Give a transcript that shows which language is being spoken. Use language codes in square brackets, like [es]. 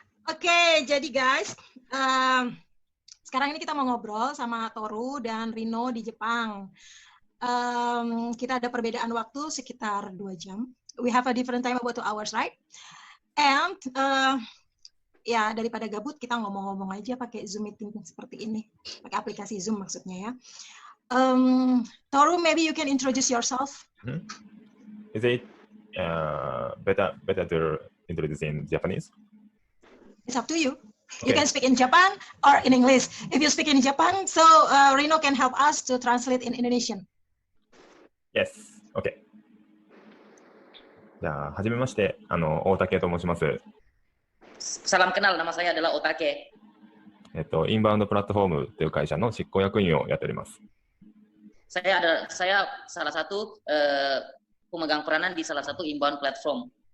[id] Oke, jadi guys, sekarang ini kita mau ngobrol sama Toru dan Rino di Jepang. Kita ada perbedaan waktu sekitar 2 jam. [en] We have a different time about 2 hours, right? [id] And ya daripada gabut kita ngomong-ngomong aja pakai Zoom meeting seperti ini, pakai aplikasi Zoom maksudnya ya. [en] Toru, maybe you can introduce yourself. Is it better to introduce in Japanese? It's up to you. Okay. You can speak in Japan or in English. If you speak in Japan, so Rino can help us to translate in Indonesian. Yes. Okay. [ja] じゃあ、はじめまして、大竹と申します。 [id] Salam kenal, nama saya adalah Otake. [ja] インバウンドプラットフォームという会社の執行役員をやっております。 [id] Saya salah satu pemegang peranan di salah satu inbound platform.